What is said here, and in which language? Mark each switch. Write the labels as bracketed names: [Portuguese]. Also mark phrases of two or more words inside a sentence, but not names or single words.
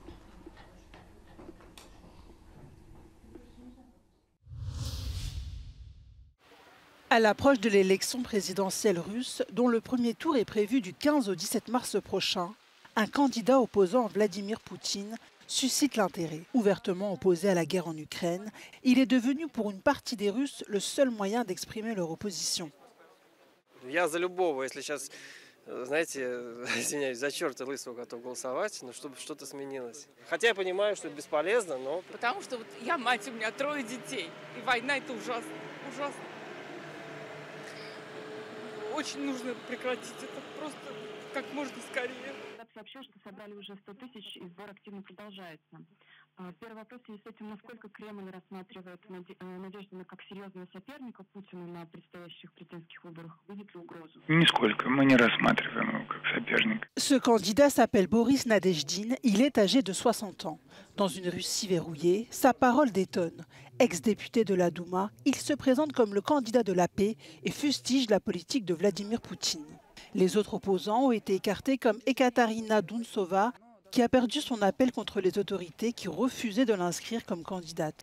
[French] À l'approche de l'élection présidentielle russe, dont le premier tour est prévu du 15 au 17 mars prochain, un candidat opposant Vladimir Poutine suscite l'intérêt. Ouvertement opposé à la guerre en Ukraine, il est devenu pour une partie des Russes le seul moyen d'exprimer leur opposition. [Russian] Я за любого, если сейчас, знаете, извиняюсь, за черта лысого готов голосовать, но чтобы что-то сменилось. Хотя я понимаю, что это бесполезно, но... Потому что вот я мать, у меня 3 детей, и война это ужасно, ужасно. Очень нужно прекратить это просто как можно скорее. Сообщил, что собрали уже 100 тысяч, и сбор активно продолжается. Первый вопрос в связи с этим, насколько Кремль рассматривает Надеждина как серьезного соперника Путину на предстоящих президентских выборах? Видит ли угрозу? Нисколько. Мы не рассматриваем его как соперника. [French] Ce candidat s'appelle Boris Nadezhdin. Il est âgé de 60 ans. Dans une Russie verrouillée, sa parole détonne. Ex-député de la Douma, il se présente comme le candidat de la paix et fustige la politique de Vladimir Poutine. Les autres opposants ont été écartés comme Ekaterina Dounsova, qui a perdu son appel contre les autorités qui refusaient de l'inscrire comme candidate.